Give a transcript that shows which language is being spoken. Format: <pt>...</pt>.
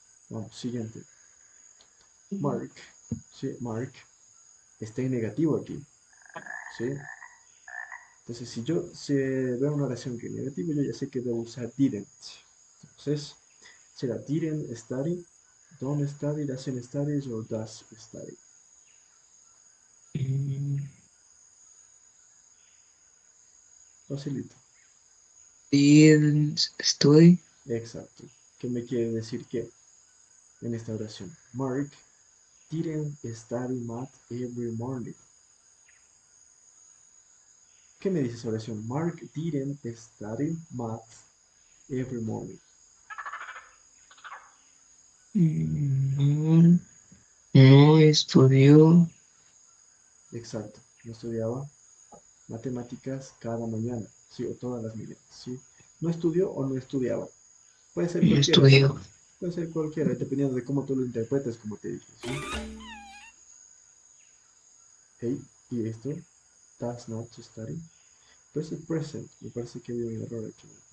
<es>Vamos, siguiente. Mark, sí, Mark, está en negativo aquí, ¿sí? Entonces, si yo veo una oración que es negativa, yo ya sé que debo usar didn't. Entonces, será</es> <en>didn't study, don't study, doesn't study, or does study. Mm,</en> <es>Facilito.</es> <en>Didn't study.</en> <es>Exacto. ¿Qué me quiere decir que en esta oración?</es> <en>Mark didn't study math every morning.</en> <es>¿Qué me dice esa oración?</es> <en>Mark didn't study math every morning.</en> <es>No, no estudió. Exacto. No estudiaba matemáticas cada mañana, ¿sí? O todas las mañanas, ¿sí? No estudió o no estudiaba. Puede ser No cualquiera, ¿sí? estudió. Puede ser cualquiera, dependiendo de cómo tú lo interpretes, como te dije, ¿sí?</es> <en>Hey,</en> <es>y esto,</es> <en>does not study.</en> <es>Pues el present, me parece que había un error aquí.</es>